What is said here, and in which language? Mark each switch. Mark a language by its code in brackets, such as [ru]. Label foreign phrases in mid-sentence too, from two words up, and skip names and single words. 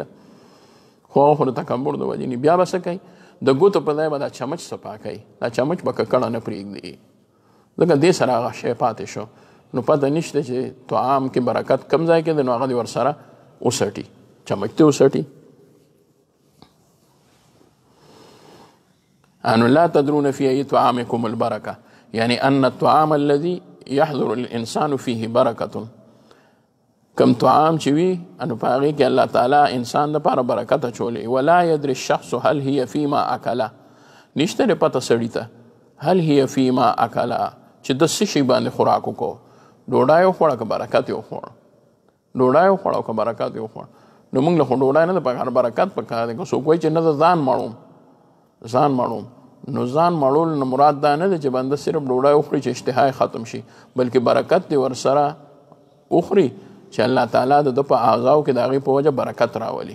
[ps] خو هغه خو د تکبر د وجې نه بیا به څه کوي؟ د ګوتو په ځای به دا چمچ صفا کوي، دا چمچ به ککړه نه پرېږدي ځکه دې سره هغه شی پاتې شو. نو پته نشته چې طعام کې برکت کم ځای کې دی نو هغه دې ورسره وسټي، چمچ ته وسټي. [ar] أن لا تدرون في أي طعامكم البركة، يعني أن الطعام الذي يحضر الإنسان فيه بركة. [ps] کم طعام چې وي انو په هغې کې [ar] الله تعالی [ps] انسان دپاره برکت اچولی. [ar] ولا يدري الشخص هل هي فيما أكله، [ps] نشته دی پته سړي ته [ar] هل هي فيما أكله [ps] چې د څه شي باندې خوراک وکړو. ډوډۍ وخوړه که برکت یې وخوړ، ډوډۍ وخوړه که برکت یې وخوړ. نو موږ له خو ډوډۍ نه ده پکار، برکت پکار دی. که څوک وایي چې نه ده ځان مړوم نو ځان مړول نه مراد دا نه دی چې بنده صرف ډوډۍ وخوري چې اشتها ختم شي، بلکې برکت دې ورسره وخوري چې [ar] الله تعالی [ps] د ده په اعضاو کې د هغې په وجه برکت راولي.